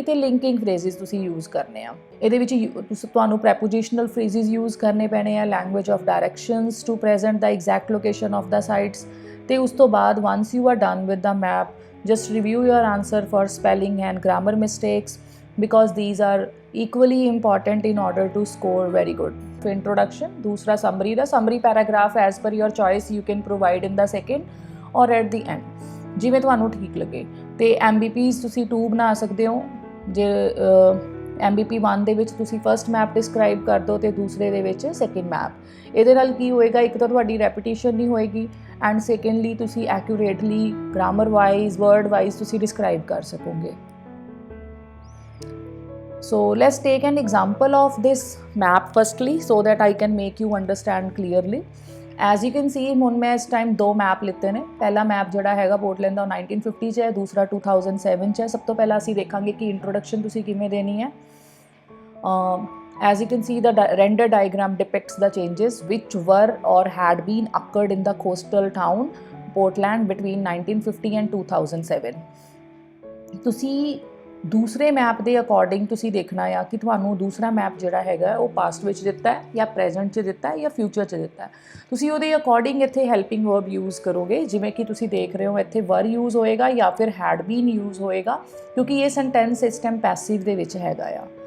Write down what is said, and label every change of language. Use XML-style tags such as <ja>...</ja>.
<pa>ਅਤੇ ਲਿੰਕਿੰਗ ਫਰੇਜ਼ਿਸ ਤੁਸੀਂ ਯੂਜ਼ ਕਰਨੇ ਆ। ਇਹਦੇ ਵਿੱਚ ਤੁਹਾਨੂੰ ਪ੍ਰੈਪੋਜੀਸ਼ਨਲ ਫਰੇਜ਼ਿਸ ਯੂਜ਼ ਕਰਨੇ ਪੈਣੇ ਆ,</pa> <en>Language of directions to present the exact location of the sites.</en> <pa>ਅਤੇ ਉਸ ਤੋਂ ਬਾਅਦ</pa> <en>Once you are done with the map, just review your answer for spelling and grammar mistakes because these are equally important in order to score very good. For introduction, दूसरा summary ਦਾ summary paragraph as per your choice you can provide in the second or at the end,</en> <pa>ਜਿਵੇਂ ਤੁਹਾਨੂੰ ਠੀਕ ਲੱਗੇ। ਅਤੇ MBPs ਤੁਸੀਂ 2 ਬਣਾ ਸਕਦੇ ਹੋ। ਜੇ MBP 1 ਦੇ ਵਿੱਚ ਤੁਸੀਂ ਫਸਟ ਮੈਪ ਡਿਸਕ੍ਰਾਈਬ ਕਰ ਦਿਓ ਅਤੇ ਦੂਸਰੇ ਦੇ ਵਿੱਚ ਸੈਕਿੰਡ ਮੈਪ। ਇਹਦੇ ਨਾਲ ਕੀ ਹੋਏਗਾ, ਇੱਕ ਤਾਂ ਤੁਹਾਡੀ ਰੈਪੀਟੀਸ਼ਨ ਨਹੀਂ ਹੋਏਗੀ ਐਂਡ ਸੈਕਿੰਡਲੀ ਤੁਸੀਂ accurately grammar wise, word wise ਤੁਸੀਂ ਡਿਸਕ੍ਰਾਈਬ ਕਰ ਸਕੋਗੇ।</pa> <en>So let's take an example of this map firstly so that I can make you understand clearly. As you can see,</en> <pa>ਹੁਣ ਮੈਂ ਇਸ ਟਾਈਮ 2 ਮੈਪ ਲਿੱਤੇ ਨੇ। ਪਹਿਲਾ ਮੈਪ ਜਿਹੜਾ ਹੈਗਾ ਪੋਰਟਲੈਂਡ ਦਾ 1950 'ਚ ਹੈ, ਦੂਸਰਾ 2007 'ਚ ਹੈ। ਸਭ ਤੋਂ ਪਹਿਲਾਂ ਅਸੀਂ ਦੇਖਾਂਗੇ ਕਿ ਇੰਟਰੋਡਕਸ਼ਨ ਤੁਸੀਂ ਕਿਵੇਂ ਦੇਣੀ ਹੈ।</pa> <en>As you can see, the render diagram depicts the changes which were or had been occurred in the coastal town Portland between 1950 and 2007.</en> <pa>ਤੁਸੀਂ ਦੂਸਰੇ ਮੈਪ ਦੇ ਅਕੋਰਡਿੰਗ ਤੁਸੀਂ ਦੇਖਣਾ ਆ ਕਿ ਤੁਹਾਨੂੰ ਦੂਸਰਾ ਮੈਪ ਜਿਹੜਾ ਹੈਗਾ ਉਹ ਪਾਸਟ ਵਿੱਚ ਦਿੱਤਾ ਹੈ ਜਾਂ ਪ੍ਰੈਜ਼ੈਂਟ 'ਚ ਦਿੱਤਾ ਹੈ ਜਾਂ ਫਿਊਚਰ 'ਚ ਦਿੱਤਾ ਹੈ। ਤੁਸੀਂ ਉਹਦੇ ਅਕੋਰਡਿੰਗ ਇੱਥੇ ਹੈਲਪਿੰਗ ਵਰਬ ਯੂਜ਼ ਕਰੋਗੇ। ਜਿਵੇਂ ਕਿ ਤੁਸੀਂ ਦੇਖ ਰਹੇ ਹੋ ਇੱਥੇ ਵਰ ਯੂਜ਼ ਹੋਏਗਾ ਜਾਂ ਫਿਰ ਹੈਡ ਬੀਨ ਯੂਜ਼ ਹੋਏਗਾ, ਕਿਉਂਕਿ ਇਹ ਸੈਂਟੈਂਸ ਇਸ ਟਾਈਮ ਪੈਸਿਵ ਦੇ ਵਿੱਚ ਹੈਗਾ ਆ।</pa>